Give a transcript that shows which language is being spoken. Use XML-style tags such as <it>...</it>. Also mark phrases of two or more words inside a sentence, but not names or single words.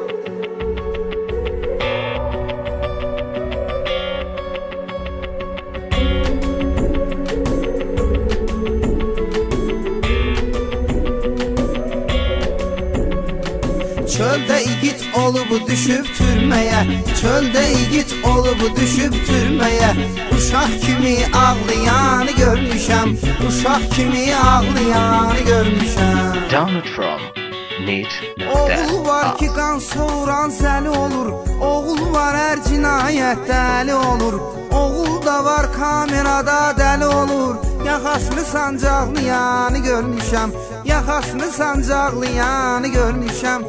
<az>Çölde igit olup düşüp türmeye, çölde igit olup düşüp türmeye, uşak kimi ağlayanı görmüşəm, uşak kimi ağlayanı görmüşəm.</az> <en>Download from Need.</en> <az>Oğul var ki qan soğuran zəli olur, oğul var hər cinayət dəli olur, oğul da var kamerada dəli olur, yaxasını sancaqlayanı görmüşəm, yaxasını sancaqlayanı görmüşəm.</az>